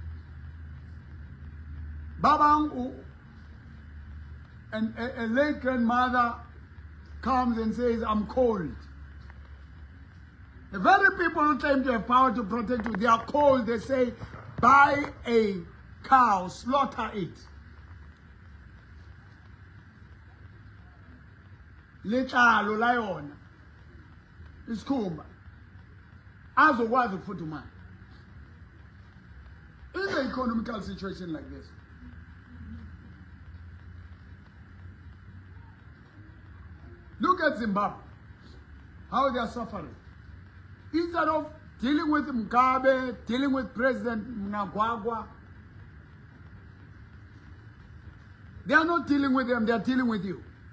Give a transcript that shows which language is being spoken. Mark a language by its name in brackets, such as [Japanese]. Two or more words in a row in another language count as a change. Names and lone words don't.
[English] Babang, and a late grandmother comes and says, I'm cold. The very people who claim to have power to protect you, they are cold. They say, buy a cow, slaughter it. [Southern Sotho] Letlalo la yona [Zulu] isikhumba azokwazi ukufudumala. [English] In the economical situation like this, look at Zimbabwe, how they are suffering. Instead of dealing with Mugabe, dealing with President Mnangagwa, they are not dealing with them, they are dealing with you.